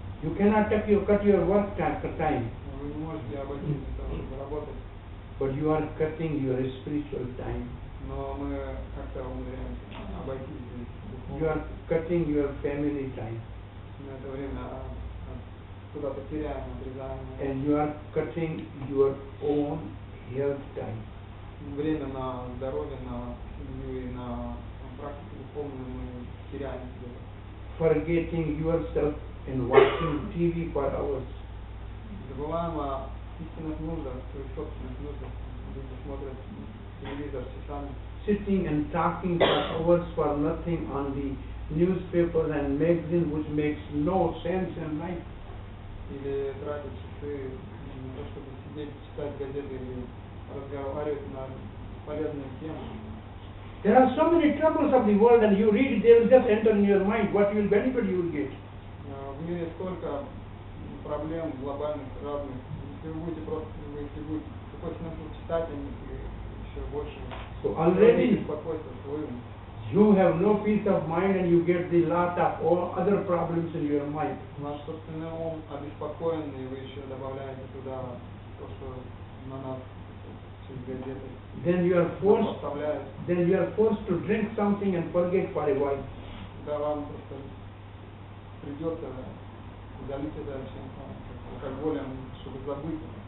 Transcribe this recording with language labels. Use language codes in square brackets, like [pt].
[en] you cannot cut your work time, [ru] Вы не можете обойтись без того, чтобы работать. [en] but you are cutting your spiritual time. [ru] Но мы как-то умудряемся обойтись без [en] You are [ru] духовности. [en] cutting your family time. [ru] Мы это время куда-то теряем, отрезаем. [en] And you are cutting your own health time. [ru] Время на здоровье, на семью и на практику духовную мы теряем где-то. [en] Forgetting yourself and watching TV for hours. [ru] Забываем о истинных нуждах, своих собственных нуждах. Люди смотрят телевизор часами. [en] Sitting and talking for hours for nothing on the newspapers and magazines, which makes no sense in life. [ru] Или тратить часы на то, чтобы сидеть, читать газеты или разговаривать на полезные темы. [en] There are so many troubles of the world, and you read, they will just enter in your mind. What you will benefit, you will get. [ru] В мире столько проблем глобальных, разных. Если вы будете какой смысл читать, и еще больше [en] So already [ru] беспокойства своим. [en] you have no peace of mind, and you get the lot of all other problems in your mind. [ru] Наш собственный ум обеспокоен, и вы еще добавляете туда то, что на нас через газеты [en] Then you are forced. [ru] поставляют. [en] Then you are forced to drink something and forget for a while. [ru] Да, вам просто придется залить это чем-то алкоголем, чтобы забыть.